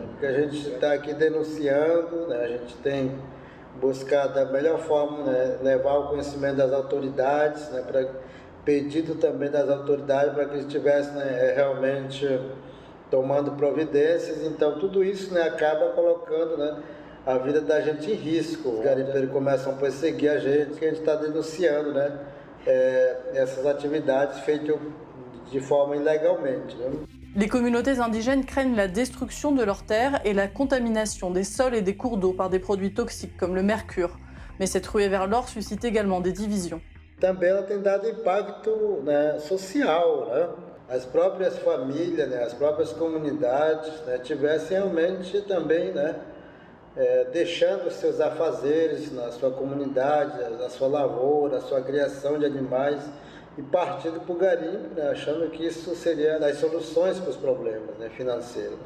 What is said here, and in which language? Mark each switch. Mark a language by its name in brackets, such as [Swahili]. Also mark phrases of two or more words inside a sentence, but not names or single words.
[Portuguese] O que a gente está aqui denunciando, né, a gente tem buscado da melhor forma, né, levar o conhecimento das autoridades, né, pedido também das autoridades para que eles estivessem, né, realmente tomando providências. Então tudo isso, né, acaba colocando, né, a vida da gente em risco. Os garimpeiros começam a perseguir a gente, que a gente está denunciando, né, essas atividades feitas de forma ilegalmente, né? [French] Les communautés indigènes craignent la destruction de leurs terres et la contamination des sols et des cours d'eau par des produits toxiques comme le mercure. Mais cette ruée vers l'or suscite également des divisions. [Portuguese] Também ela tem dado impacto, né, social, né? As próprias famílias, né, as próprias comunidades, né, tivessem realmente também, né, deixando os seus afazeres na sua comunidade, na sua lavoura, a sua criação de animais e partindo para o garimpo, né, achando que isso seria das soluções para os problemas, né, financeiros.